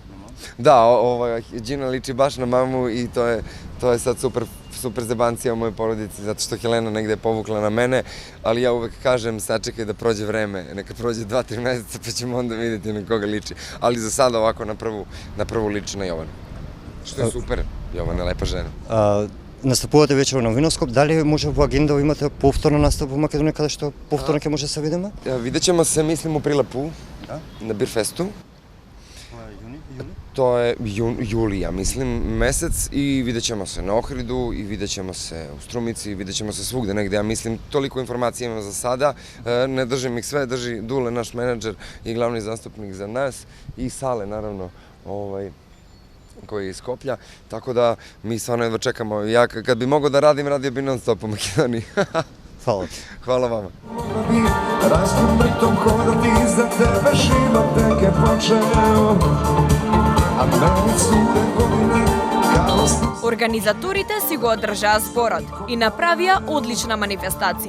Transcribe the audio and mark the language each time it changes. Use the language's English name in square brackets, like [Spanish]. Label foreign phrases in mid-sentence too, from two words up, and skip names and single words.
[Serbian] Da, Đina liči baš na mamu i to je sad super zebancija u mojoj porodici, zato što Helena negde je povukla na mene, ali ja uvek kažem sačekaj da prođe vreme, neka prođe 2-3 meseca pa ćemo onda vidjeti na koga liči, ali za sada ovako na prvu liči na Jovanu. Što je super, Jovana je lepa žena. [Macedonian] Настапувате вечер на Виноскоп, дали може во агенда да имате повторно настап во Македонија каде што повторно ќе може да се видиме? [Serbian] Видjet ćemo se, mislim, u Prilepu, na Birfestu. To je juli, ja mislim, mesec i vidjet ćemo se na Ohridu i vidjet ćemo se u Strumici i vidjet ćemo se svugde negde, ja mislim, toliko informacija imam za sada, ne držim ih sve, drži Dule, naš menadžer i glavni zastupnik za nas i Sale, naravno, koji je iz Skoplja, tako da mi stvarno jedva čekamo. Ja kad bi mogao da radim, radio bi non stop u Makedoniji. Hvala ti. Hvala vama. Razgomritom hodati za tebe život tek je počeo, a meni cure godine kao [Macedonian] Организаторите си го одржаа зборот и направија одлична манифестација.